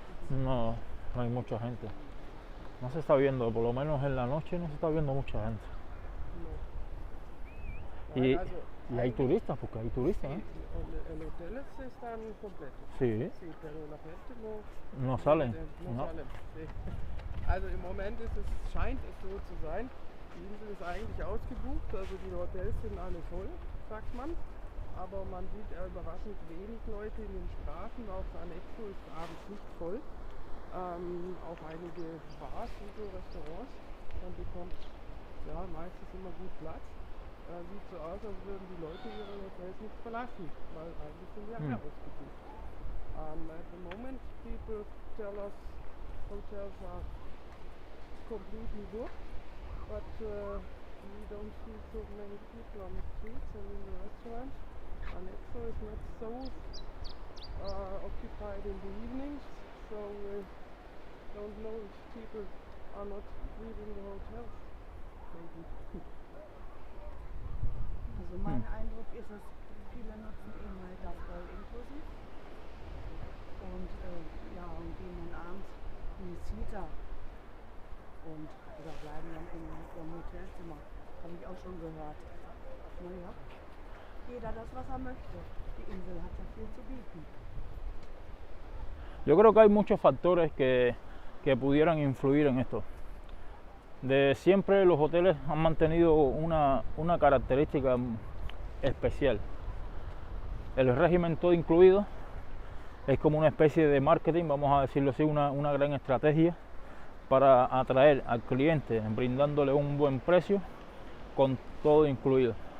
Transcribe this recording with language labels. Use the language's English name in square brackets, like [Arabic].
[Spanish] No, no hay mucha gente, no se está viendo, por lo menos en la noche no se está viendo mucha gente. Y hay turistas, porque hay turistas, ¿eh? En hoteles están completos. Sí. Sí, pero la gente No salen. no salen. Sí. [German] Also im Moment scheint es so zu sein, die Insel ist eigentlich ausgebucht, also die Hotels sind alle voll, sagt man. Aber man sieht überraschend wenig Leute in den Straßen, auch Anexo ist abends nicht voll. Auch einige Bars und so Restaurants, man bekommt ja meistens immer gut Platz. Sieht so aus, als würden die Leute ihre Hotels nicht verlassen, weil eigentlich sind ja mehr ausgebucht. [English] At the moment, people tell us hotels are completely booked, but we don't see so many people on the streets and in the restaurants. Anexo is not so occupied in the evenings, so we don't know if people are not leaving the hotels. Maybe. [German] Also mein Eindruck ist es, viele nutzen eben halt das All inklusiv und gehen dann abends in die Suite oder bleiben dann im Hotelzimmer. Habe ich auch schon gehört. Naja, jeder das, was er möchte. Die Insel hat ja viel zu bieten. [Spanish] Yo creo que hay muchos factores que pudieran influir en esto. De siempre los hoteles han mantenido una característica especial. El régimen todo incluido es como una especie de marketing, vamos a decirlo así, una gran estrategia para atraer al cliente, brindándole un buen precio con todo incluido.